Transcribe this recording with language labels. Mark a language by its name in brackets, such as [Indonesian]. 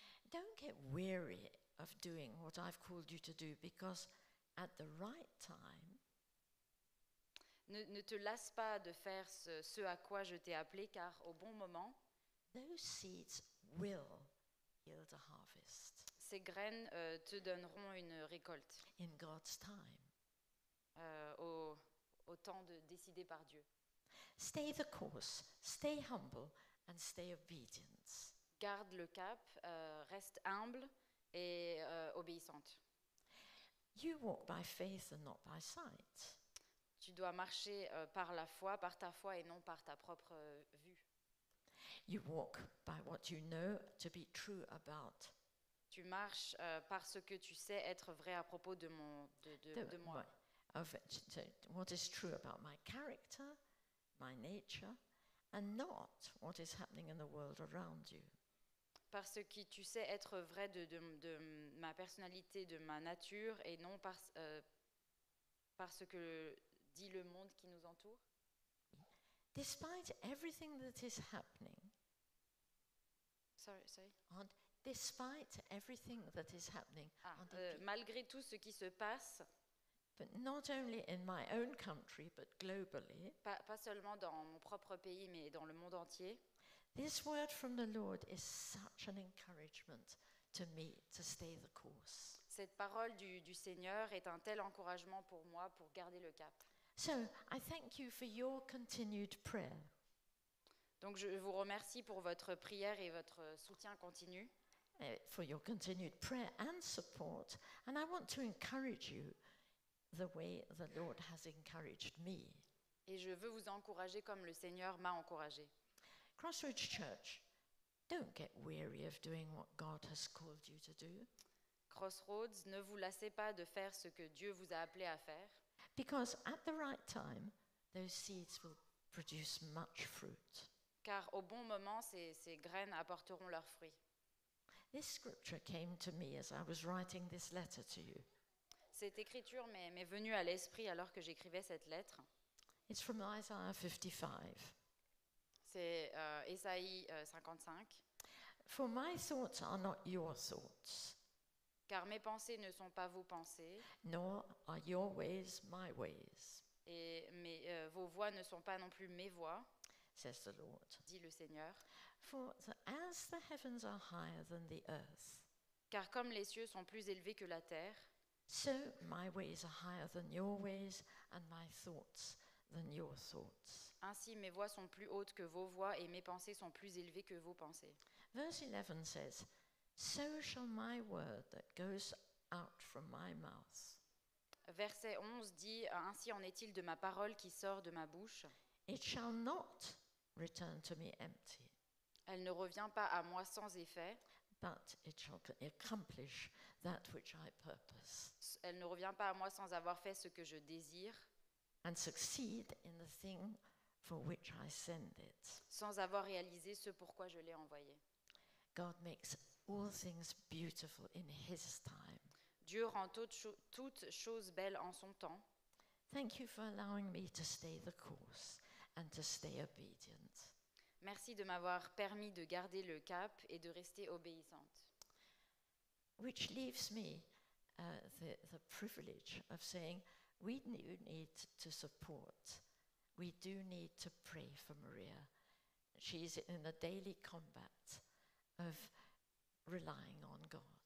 [English] don't get weary of doing what I've called you to do, because at the right time, [French] ne te lasse pas de faire ce à quoi je t'ai appelé, car au bon moment, [English] those seeds will yield a harvest [French] ces graines te donneront une récolte [English] in God's time. [French] au temps décidé par Dieu. [English] Stay the course, stay humble, and stay obedient. [French] Garde le cap, reste humble et obéissante. [English] You walk by faith and not by sight. [French] Tu dois marcher par la foi, par ta foi et non par ta propre vue. [English] You walk by what you know to be true about [French] Tu marches par ce que tu sais être vrai à propos de moi. [English] of it, so what is true about my character, my nature, and not what is happening in the world around you. [French] Parce que tu sais être vrai de ma personnalité, de ma nature, et non parce que dit le monde qui nous entoure. [English] Despite everything that is happening, Sorry. despite everything that is happening, on the [French] Malgré tout ce qui se passe, [English] but not only in my own country, but globally, [French] pas seulement dans mon propre pays, mais dans le monde entier, [English] this word from the Lord is such an encouragement to me to stay the course. [French] cette parole du Seigneur est un tel encouragement pour moi pour garder le cap. [English] So I thank you for your continued prayer. [French] Donc je vous remercie pour votre prière et votre soutien continu, [English] For your continued prayer and support, and I want to encourage you the way the Lord has encouraged me. [French] et je veux vous encourager comme le Seigneur m'a encouragé. [English] Crossroads Church don't get weary of doing what God has called you to do, [French] Crossroads, ne vous lassez pas de faire ce que Dieu vous a appelé à faire, [English] because at the right time, those seeds will produce much fruit. [French] car au bon moment, ces graines apporteront leurs fruits. [English] This scripture came to me as I was writing this letter to you. [French] Cette écriture m'est venue à l'esprit alors que j'écrivais cette lettre. [English] It's from Isaiah 55. [French] C'est Ésaïe 55. [English] For my thoughts are not your thoughts, [French] Car mes pensées ne sont pas vos pensées, [English] nor are your ways my ways, [French] et vos voix ne sont pas non plus mes voix, [English] says the Lord. [French] dit le Seigneur. [English] As the heavens are higher than the earth, [French] Car comme les cieux sont plus élevés que la terre, [English] so my ways are higher than your ways, and my thoughts than your thoughts. [French] ainsi mes voix sont plus hautes que vos voix, et mes pensées sont plus élevées que vos pensées. [English] Verse 11 says, So shall my word that goes out from my mouth. [French] Verset 11 dit, ainsi en est-il de ma parole qui sort de ma bouche. [English] It shall not return to me empty, [French] Elle ne revient pas à moi sans effet, [English] but it shall accomplish that which I purpose, [French] elle ne revient pas à moi sans avoir fait ce que je désire, [English] and succeed in the thing for which I send it. [French] sans avoir réalisé ce pourquoi je l'ai envoyé. [English] God makes all things beautiful in His time. [French] Dieu rend toutes choses belles en son temps. [English] Thank you for allowing me to stay the course and to stay obedient. [French] Merci de m'avoir permis de garder le cap et de rester obéissante. [English] Which leaves me the privilege of saying we do need to support. We do need to pray for Maria. She's in a daily combat of relying on God.